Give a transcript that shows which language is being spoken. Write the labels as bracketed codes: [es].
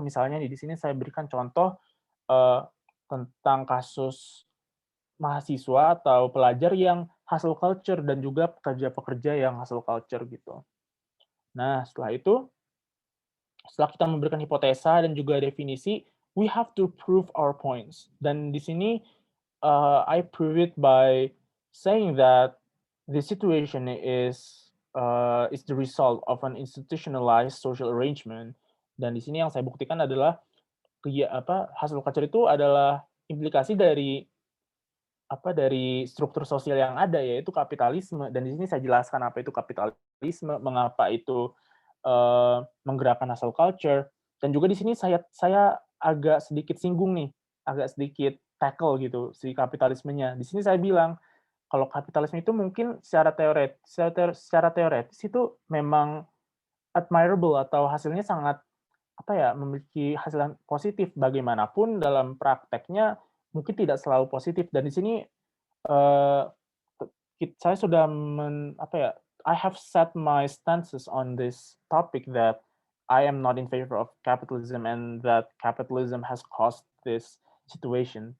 [id] Misalnya nih, di sini saya berikan contoh tentang kasus mahasiswa atau pelajar yang hustle culture dan juga pekerja-pekerja yang hustle culture gitu. Nah, setelah itu, setelah kita memberikan hipotesa dan juga definisi, [en] we have to prove our points. [id] Dan di sini [en] I prove it by saying that the situation is the result of an institutionalized social arrangement. [id] Dan di sini yang saya buktikan adalah hasil culture itu adalah implikasi dari struktur sosial yang ada, yaitu kapitalisme. Dan di sini saya jelaskan apa itu kapitalisme, mengapa itu menggerakkan hustle culture, dan juga di sini saya agak sedikit singgung nih, agak sedikit tackle gitu si kapitalismenya. Di sini saya bilang kalau kapitalisme itu mungkin secara teoretis itu memang admirable atau hasilnya sangat memiliki hasil yang positif. Bagaimanapun dalam prakteknya mungkin tidak selalu positif. Dan di sini eh, saya sudah [en] I have set my stances on this topic that I am not in favor of capitalism and that capitalism has caused this situation.